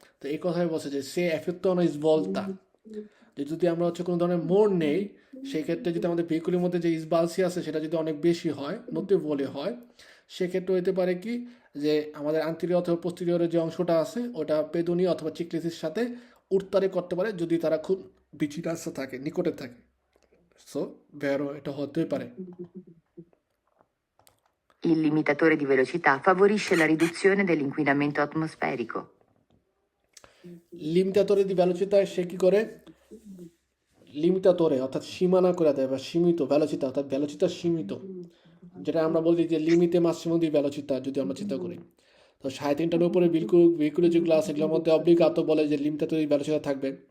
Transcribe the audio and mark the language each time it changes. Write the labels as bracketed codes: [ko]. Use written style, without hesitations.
[bn] তো এই কথাই বলছে যে সে এফেক্টো ইসবলতা, যে যদি আমরা হচ্ছে কোনো ধরনের মোড় নেই, সেই ক্ষেত্রে যদি আমাদের ভেহিকুলের মধ্যে যে ইসবালসি আছে সেটা যদি অনেক বেশি হয়, নোটেবলি হয়, সেক্ষেত্রে হতে পারে কি যে আমাদের আন্তরিক অথবা পোস্টেরিয়রের যে অংশটা আছে ওটা পেদনি অথবা চিকলিসির সাথে উত্তারে করতে পারে, যদি তারা খুব বিচিটাস্য থাকে, নিকটে থাকে। সো ভ্যারো এটা হতেই পারে। [it] Il limitatore di velocità favorisce la riduzione dell'inquinamento atmosferico. [bn] লিমিটাতরে দি ভ্যালোচিতা, সে কি করে? লিমিটাতরে অর্থাৎ সীমানা করে দেয়, বা সীমিত ভ্যালোচিতা, অর্থাৎ ভ্যালোচিতা সীমিত, যেটা আমরা বলি যে লিমিটে মাসিমো দি ভ্যালোচিতা যদি আমরা চিন্তা করি। তো 3.5টার উপরে ভেহিকুলে যেগুলো আছে এগুলোর মধ্যে অব্লিগাত বলে যে লিমিটাতরি ভ্যালোচিতা থাকবে।